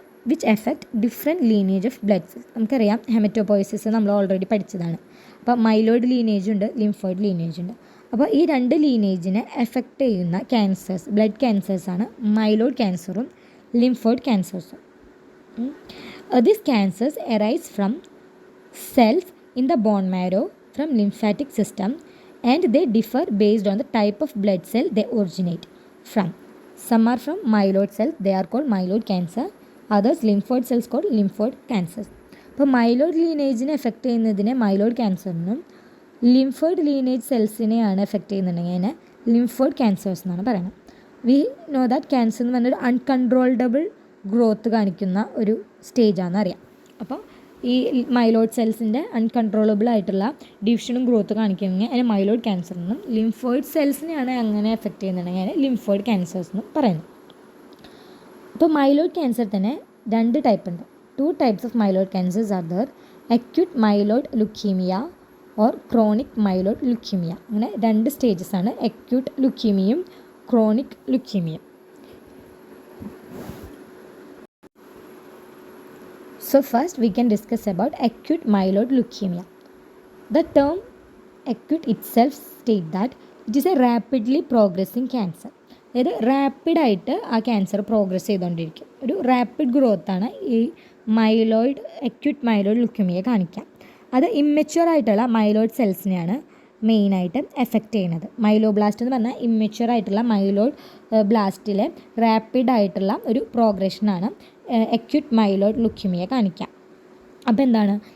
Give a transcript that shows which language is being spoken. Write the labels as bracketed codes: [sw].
[en] Which effect different lineage of blood cells. [ml] നമുക്കറിയാം haematopoiesis നമ്മൾ already പഠിച്ചതാണ്. അപ്പോൾ മൈലോയിഡ് ലീനേജ് ഉണ്ട്, ലിംഫോയിഡ് ലീനേജ് ഉണ്ട്. അപ്പോൾ ഈ 2 ലീനേജിനെ എഫക്റ്റ് ചെയ്യുന്ന cancers, blood ക്യാൻസേഴ്സാണ് myeloid ക്യാൻസറും lymphoid ക്യാൻസേഴ്സും. [en] These cancers arise from cells in the bone marrow from lymphatic system, and they differ based on the type of blood cell they originate from. Some are from myeloid cells, they are called myeloid cancer. Others lymphoid cells called lymphoid cancers. [ml] അപ്പോൾ myeloid ലീനേജിനെ effect ചെയ്യുന്നതിനെ myeloid ക്യാൻസറിനും lymphoid lineage സെൽസിനെയാണ് effect ചെയ്യുന്നുണ്ടെങ്കിൽ അതിനെ lymphoid cancers എന്നാണ് പറയുന്നത്. [en] we know that [ml] cancer എന്ന് പറഞ്ഞൊരു അൺകൺട്രോൾഡബിൾ growth കാണിക്കുന്ന ഒരു സ്റ്റേജാണെന്ന് അറിയാം. അപ്പോൾ ഈ മൈലോയിഡ് സെൽസിൻ്റെ അൺകൺട്രോളബിൾ ആയിട്ടുള്ള ഡിവിഷനും ഗ്രോത്ത് കാണിക്കുകയാണെങ്കിൽ അതിന് മൈലോയിഡ് ക്യാൻസർ എന്നും, ലിംഫോയിഡ് സെൽസിനെയാണ് അങ്ങനെ എഫക്റ്റ് ചെയ്യുന്നുണ്ടെങ്കിൽ അതിന് ലിംഫോയിഡ് ക്യാൻസേഴ്സ് എന്നും പറയുന്നു. അപ്പോൾ മൈലോയിഡ് ക്യാൻസർ തന്നെ 2 ടൈപ്പ് ഉണ്ട്. [en] 2 types of myeloid cancers are there: acute myeloid leukemia or chronic myeloid leukemia. [ml] അങ്ങനെ 2 സ്റ്റേജസ് ആണ്, acute leukemia, chronic leukemia. [en] So first we can discuss about acute myeloid leukemia. The term acute itself state that it is a rapidly progressing cancer. [ml] അതായത് റാപ്പിഡായിട്ട് ആ cancer progress ചെയ്തുകൊണ്ടിരിക്കും. ഒരു rapid ഗ്രോത്താണ് ഈ acute myeloid leukemia കാണിക്കുക. അത് ഇമ്മെച്യൂർ ആയിട്ടുള്ള myeloid സെൽസിനെയാണ് മെയിനായിട്ട് effect ചെയ്യുന്നത്. മൈലോബ്ലാസ്റ്റ് എന്ന് പറഞ്ഞാൽ ഇമ്മെച്യൂർ ആയിട്ടുള്ള മൈലോയിഡ് ബ്ലാസ്റ്റിലെ റാപ്പിഡായിട്ടുള്ള ഒരു പ്രോഗ്രഷനാണ് acute myeloid leukemia കാണിക്കുക. അപ്പോൾ എന്താണ്